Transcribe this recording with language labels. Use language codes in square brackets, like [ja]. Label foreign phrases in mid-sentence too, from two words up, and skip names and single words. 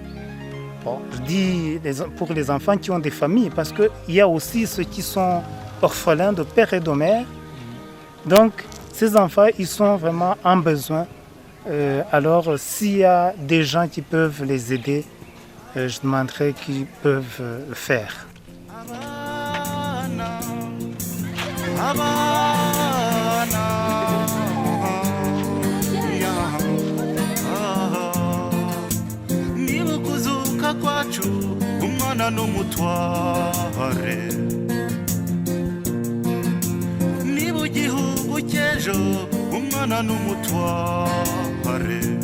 [fr] Bon, je dis pour les enfants qui ont des familles parce qu'il y a aussi ceux qui sont orphelins de père et de mère. Donc, ces enfants, ils sont vraiment en besoin. Alors, s'il y a des gens qui peuvent les aider, je demanderai qu'ils peuvent le faire. [rw] Niba kuzuka kwacu umwana n'umutware, niba igihugu cy'ejo umwana n'umutware,